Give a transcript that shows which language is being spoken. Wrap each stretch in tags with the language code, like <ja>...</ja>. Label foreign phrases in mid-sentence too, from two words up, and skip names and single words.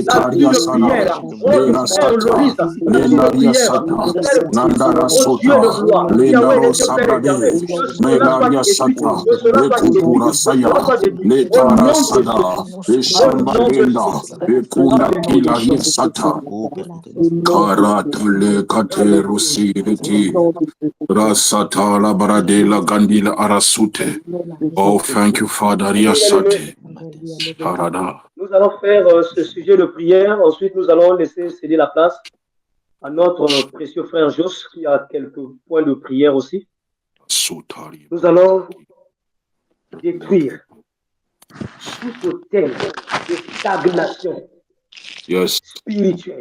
<en>Kariasana, Le Rasata, Le Nariasata, Nandara Sota, Le Narosabrade, Le Nariasata, Le Kupura Saya, Le Tarasada, Le Shambalenda, Le Kunda Kilaria Sata, Karata Le Katerusi Reti, Rasata La Baradela Gandila Arasute. Oh, thank you, Father. Riasate. Parada.</en> <fr>Nous allons faire ce sujet de prière. Ensuite, nous allons laisser céder la place à notre précieux frère Jos qui a quelques points de prière aussi. Nous allons détruire tout hôtel de stagnation spirituelle.</fr>